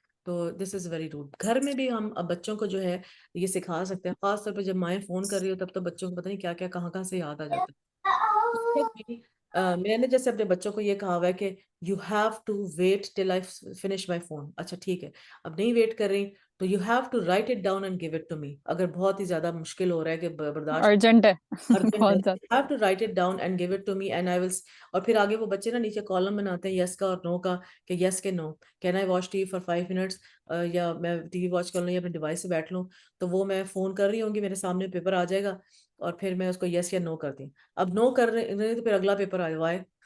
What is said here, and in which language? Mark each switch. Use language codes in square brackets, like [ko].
[ur] تو [en] This is very rude. [ur] گھر میں بھی ہم اب بچوں کو جو ہے یہ سکھا سکتے ہیں, خاص طور پہ جب مائیں فون کر رہی ہو تب تو بچوں کو پتہ نہیں کیا کیا کہاں سے یاد آ جاتا ہے. میں نے جیسے اپنے بچوں کو یہ کہا ہوا ہے کہ [en] You have to wait till I finish my phone. [ur] اچھا ٹھیک ہے, اب نہیں ویٹ کر رہی تو [en] You have to write it down and give it to me. [ur] اگر بہت ہی زیادہ مشکل ہو رہا ہے کہ برداشت ارجنٹ ہے, urgent ہے, بہت زیادہ. [en] you have to write it down and give it to me and I will. [ur] اور پھر آگے وہ بچے نا نیچے کالم بناتے ہیں یس کا اور نو کا, کہ یس کے نو, [en] can I watch TV for 5 minutes, [ur] یا میں ٹی وی واچ کر لوں یا اپنے ڈیوائس سے بیٹھ لوں. تو وہ میں فون کر رہی ہوں گی, میرے سامنے پیپر آ جائے گا, اور پھر میں اس کو یس یا نو کرتی ہوں. اب نو کر رہے تو پھر اگلا پیپر آ جائے